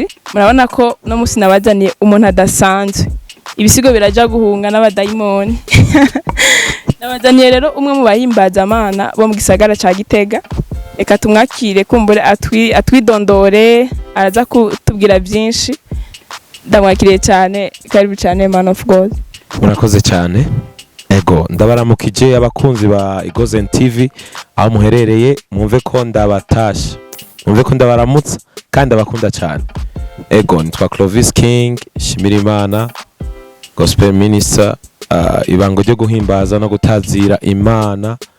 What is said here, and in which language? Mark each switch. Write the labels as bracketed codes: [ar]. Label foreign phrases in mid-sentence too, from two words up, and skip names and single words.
[rn] Murabona ko no musi nabazaniye umuntu adasanzwe, ibisigo biraja guhunga n'abadayimoni. Nabazaniye rero umwe mu bahimbaza Imana bo mu gisagara ca Gitega. Reka tumwakire kumbure atwidondore, araza kutubwira byinshi. Ndamwakiriye cyane, karibu cyane [en] man of God. [rn] Murakoze cyane. Ego ndabaramukije abakunzi ba Igozani TV aho muherereye, mwumve ko ndabatasha, mwumve ko ndabaramutsa kandi abakunda cyane. Ego nitwa Clovis King Shimirimana [en] gospel minister, [rn] ibango ryo guhimbaza no gutazira Imana.